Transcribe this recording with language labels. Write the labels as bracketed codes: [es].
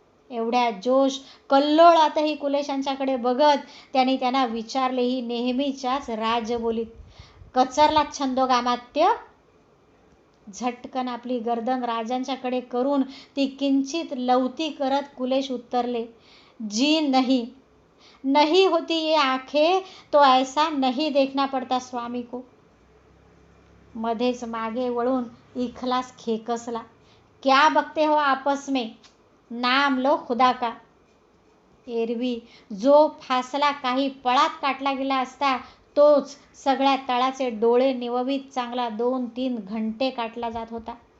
[mr] एवढ्या जोश कल्लोळातही कुलेशांच्याकडे बघत त्यांना विचारलेही नेहमीच्याच राजबोलीत, कचरलात छंदोगामात्य? झटकन आपली गर्दन राजांच्याकडे करून ती किंचित लवती करत कुलेश उत्तरले, [hi] जी नहीं. नहीं होती ये आंखें तो ऐसा नहीं देखना पड़ता स्वामी को. [mr] मध्येच मागे वळून इखलास खेकसला, [hi] क्या बकते हो आपस में, नाम लो खुदा का. [mr] एरवी जो फासला काही पळात काटला गेला असता तोच सगळ्या तळाचे डोळे निववीत चांगला 2-3 घंटे काटला जात होता.